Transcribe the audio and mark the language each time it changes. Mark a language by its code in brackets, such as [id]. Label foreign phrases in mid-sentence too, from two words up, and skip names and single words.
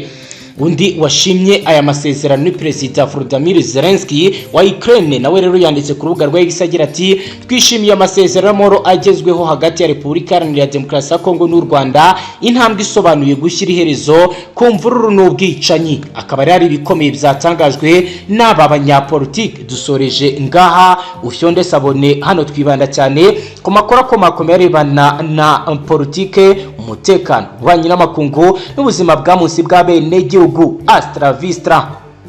[rn] Undi washimye aya masezerano ni Perezida Volodymyr Zelensky wa Ukraine, nawe rero yanditse ku rubuga rwa X agira ati twishimiye amasezerano y'amahoro agezweho hagati ya Repubulika Iharanira Demokarasi ya Kongo n'u Rwanda, intambwe isobanuye gushyira iherezo ku mvururu n'ubwicanyi. Akaba ari ibikomeye byatangajwe n'aba banyapolitiki. Dusoreje ngaha Ufyonde Sabone, hano twibanda cyane ku makuru akomakomeye arebana na politike, umutekano, ububanyi n'amakungu n'ubuzima bwa munsi bwa bene gihugu. Astra Vistra.